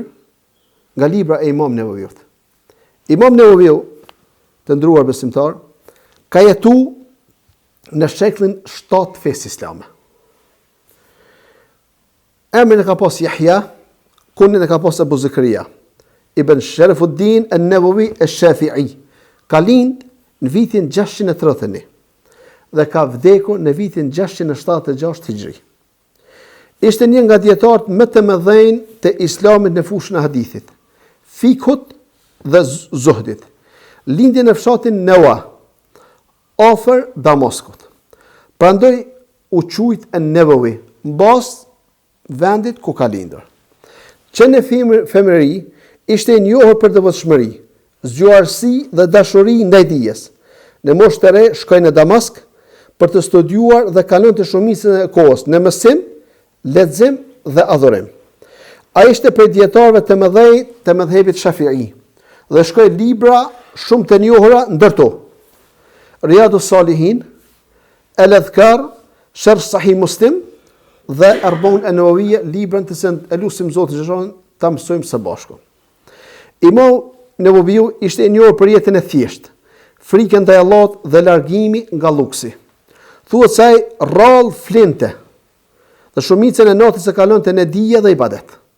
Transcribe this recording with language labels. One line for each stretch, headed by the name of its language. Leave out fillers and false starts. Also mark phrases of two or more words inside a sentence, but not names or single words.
Albanian: Nga libra e Imam Nevaviut. Imam Nevaviu, të nderuar besimtar, ka jetuar në shekullin 7 të fesë islame. Emrin e ka pas Yahya, kunin e ka pas Abu Zakaria, ibn Sharifuddin an-Nawawi ash-Shafi'i. Ka lind në vitin 631 dhe ka vdekur në vitin 676 Hijri. Ishte një nga dietarët më të mëdhenj të Islamit në fushën e hadithit, fikut dhe zuhdit. Lindi në fshatin Nawa, afër Damaskut. Prandaj u quajt an-Nawawi, mbas vendit ku ka lindur. Që në femëri ishte i njohur për devotshmëri, zgjuarsi dhe dashuri ndaj dijes. Në moshë të re shkoi në Damask për të studiuar dhe kalonte shumicën e kohës në mësim, lexim dhe adhurim. Ai ishte prej dietarëve të mëdhej të mëdhëbit Shafi'i dhe shkroi libra shumë të njohura ndërto Riyadus Salihin, Al-Adhkar, Sharh Sahih Muslim dhe Arba'un an-Nawawiyya, librën të cilën e lutim Zotin xhallahu ta mësojmë së bashku. Imam Nevaviu ishte i njohur për jetën e thjeshtë, frikën ndaj Allahut dhe largimi nga luksi. Thuhet se ai rrallë flinte dhe shumicën e natës e kalonte në dije dhe ibadet.